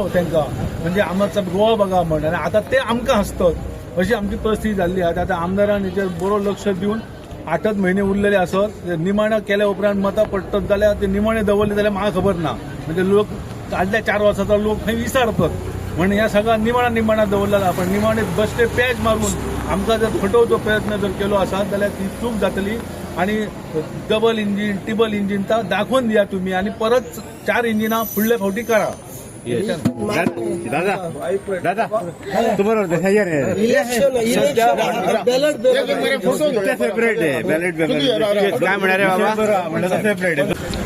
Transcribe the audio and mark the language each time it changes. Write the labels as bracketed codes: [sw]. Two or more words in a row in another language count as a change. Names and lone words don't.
[kok] तांकां म्हणजे आमचा गोवा बघा म्हण आनी आतां ते आमकां हसतात अशी आमची परिस्थिती जाल्ली आहा आतां आमदारान हेचेर बरो लक्ष दिवन 8 म्हयने उरलेले आसत निमाणे केल्या उपरांत मतां पडटत जाल्यार ते निमाणे दवरले जाल्यार म्हाका खबर ना म्हणजे लोक आदल्या 4 वर्सांचो लोक खंय विसरतात म्हणून ह्या सगळा निमाणा दवरलेला पण निमाणे बश्टे पॅच मारून आमकां जर फटोवचो प्रयत्न जर केलो आसत जाल्यार ती चूक जातली आणि [en] double engine triple engine [kok] दाखवून दिया तुम्ही आणि परत 4 इंजिनां फुडले फावटी करा [mr] दादा तुम्हाला सेपरेट आहे बॅलेट काय म्हणणार आहे बाबा सेपरेट आहे